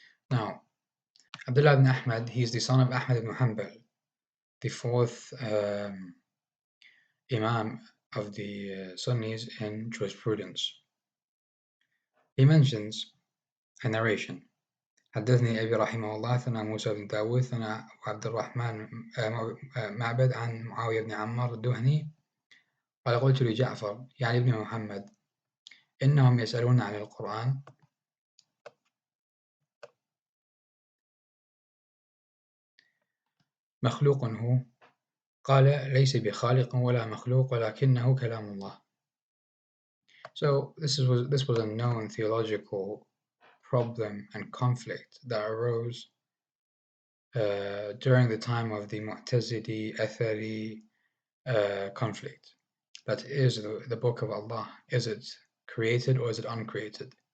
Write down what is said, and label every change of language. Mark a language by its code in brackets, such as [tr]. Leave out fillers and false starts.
[en] Now, Abdullah ibn Ahmad, he's the son of Ahmad ibn Hanbal, the fourth imam of the Sunnis in jurisprudence. He mentions a narration. [ar] حدثني أبي رحمه الله ثنا موسى بن داود ثنا عبد الرحمن معبد عن معاوية بن عمار الدهني قال قلت لجعفر يعني ابن محمد إنهم يسألون عن القرآن مخلوق هو قال ليس بخالق ولا مخلوق ولكنه كلام الله. [en] So this was a known theological problem and conflict that arose during the time of the Mu'tazili Athari conflict. That is the book of Allah. Is it created or is it uncreated?